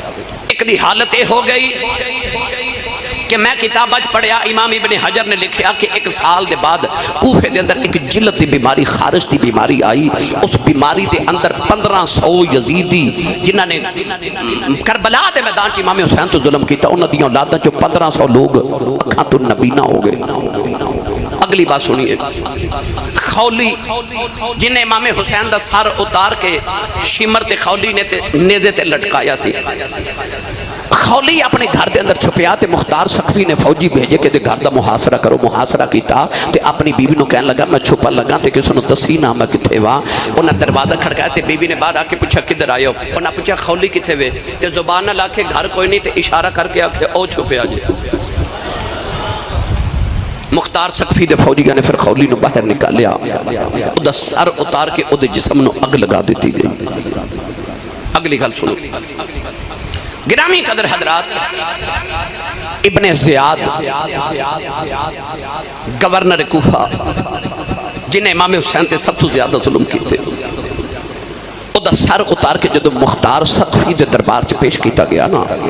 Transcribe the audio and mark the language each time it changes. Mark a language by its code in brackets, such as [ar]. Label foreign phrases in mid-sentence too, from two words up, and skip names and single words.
[pa] ایک دی حالت ہو گئی کہ میں کتاب اج پڑھیا امام ابن حجر نے لکھیا کہ 1 سال دے بعد کوفے دے اندر ایک جلد دی بیماری خارش دی بیماری آئی. اس بیماری دے اندر 1500 یزیدی جنہاں نے کربلا دے میدان چ امام حسین تو ظلم کیتا انہاں دی اولاداں چ 1500 لوگ اکھاں تو نبینا ہو گئے. [ur] اگلی بات سنیے. [pa] خولی جن نے امام حسین دا سر اتار کے شمر تے خولی نے نیزے تے لٹکایا سی. خولی اپنے گھر دے اندر چھپیا تے مختار سخوی نے فوجی بھیجے کہ دے گھر دا محاصرہ کرو. محاصرہ کیتا تے اپنی بیوی نو کہنے لگا میں چھپا لگا تے کسی نو دسی نہ میں کتھے وا. انہاں دروازہ کھڑکایا تے بیوی نے باہر آ کے پوچھا کدھر آئے ہو. انہاں پوچھا خولی کتھے وے تے زبان نہ لا کے گھر کوئی نہیں تے اشارہ کر کے آکھے او چھپیا جی. مختار سقفی دے فوجیاں نے پھر خولی نو باہر نکالیا. او دا سر اتار کے او دے جسم نو اگ لگا دیتی گئی. اگلی گل سنو. گرامی قدر حضرات ابن زیاد گورنر کوفہ جنہیں امام حسین تے سب تو زیادہ ظلم کیتے او دا سر اتار کے جدو مختار سقفی دے دربار چ پیش کیتا گیا نا